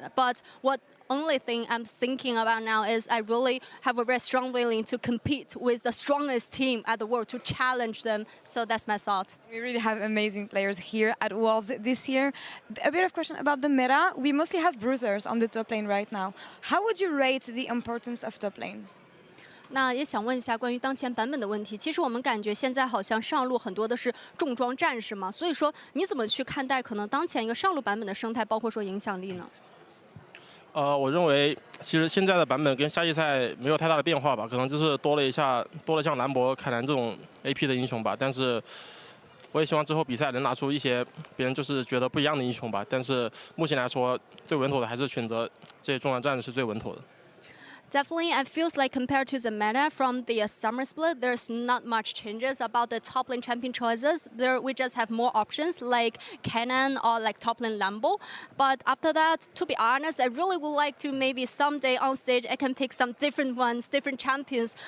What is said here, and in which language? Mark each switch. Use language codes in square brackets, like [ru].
[en] But what only thing I'm thinking about now is I really have a very strong willing to compete with the strongest team at the world to challenge them. So that's my thought. We really have amazing players here at Worlds this year. A bit of question about the meta. We mostly have bruisers on the top lane right now. How would you rate the importance of top lane? [zh] 那也想问一下关于当前版本的问题。其实我们感觉现在好像上路很多的是重装战士嘛，所以说你怎么去看待可能当前一个上路版本的生态，包括说影响力呢？我认为其实现在的版本跟夏季赛没有太大的变化吧，可能就是多了像兰博、凯兰这种 AP 的英雄吧。但是我也希望之后比赛能拿出一些别人就是觉得不一样的英雄吧。但是目前来说，最稳妥的还是选择这些重装战士是最稳妥的。 [en] Definitely, it feels like compared to the meta from the summer split, there's not much changes about the top lane champion choices. We just have more options like Cannon or like top lane Lambo. But after that, to be honest, I really would like to maybe someday on stage I can pick some different ones, different champions.